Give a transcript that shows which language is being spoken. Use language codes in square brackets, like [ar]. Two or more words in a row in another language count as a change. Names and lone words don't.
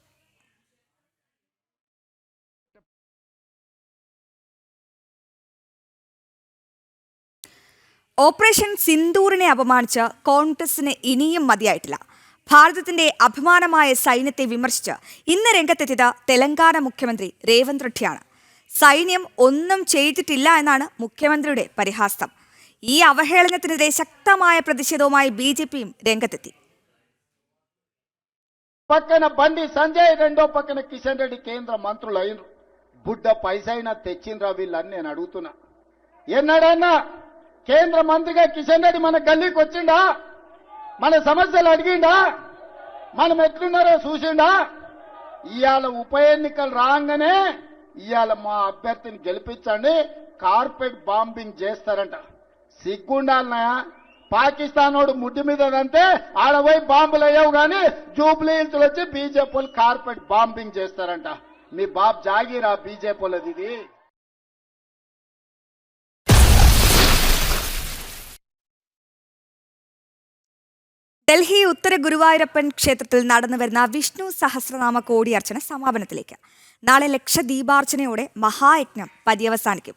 [ml] ഓപ്പറേഷൻ സിന്ദൂറിനെ അപമാനിച്ച് കോൺഗ്രസിന് ഇനിയും മതിയായിട്ടില്ല. ഭാരതത്തിന്റെ അഭിമാനമായ സൈന്യത്തെ വിമർശിച്ച് ഇന്ന് രംഗത്തെത്തിയത് തെലങ്കാന മുഖ്യമന്ത്രി രേവന്ത് റെഡ്ഡിയാണ്. സൈന്യം ഒന്നും ചെയ്തിട്ടില്ല എന്നാണ് മുഖ്യമന്ത്രിയുടെ പരിഹാസം. ഈ അവഹേളനത്തിനെതിരെ ശക്തമായ പ്രതിഷേധവുമായി BJPയും രംഗത്തെത്തി. [te] పక్కన బండి సంజయ్, రెండో పక్కన కిషన్ రెడ్డి కేంద్ర మంత్రులు అయినరు. బుడ్డ పైసైనా తెచ్చిండ్రా వీళ్ళని నేను అడుగుతున్నా. ఎన్నడన్నా కేంద్ర మంత్రిగా కిషన్ రెడ్డి మన గల్లీకి వచ్చిండా? మన సమస్యలు అడిగిండా? మనం ఎట్లున్నారో చూసిండా? ఇవాళ ఉప ఎన్నికలు రాగానే ఇవాళ మా అభ్యర్థిని గెలిపించండి, [en] carpet bombing [te] చేస్తారంట. సిగ్గుండాలనయా? పాకిస్తాన్ వాడు ముడ్డి మీద అంతే ఆడ పోయి బాంబులు అయ్యావు కానీ జూబ్లీ హిల్స్ వచ్చి బీజేపీ వాళ్ళు [en] carpet bombing [te] చేస్తారంట. మీ బాబు జాగీరా బీజేపీ వాళ్ళది ఇది. [ml] ഡൽഹി ഉത്തര ഗുരുവായൂരപ്പൻ ക്ഷേത്രത്തിൽ നടന്നുവരുന്ന വിഷ്ണു സഹസ്രനാമ കോടിയർച്ചന സമാപനത്തിലേക്ക്. നാളെ ലക്ഷദീപാർച്ചനയോടെ മഹായജ്ഞം പര്യവസാനിക്കും.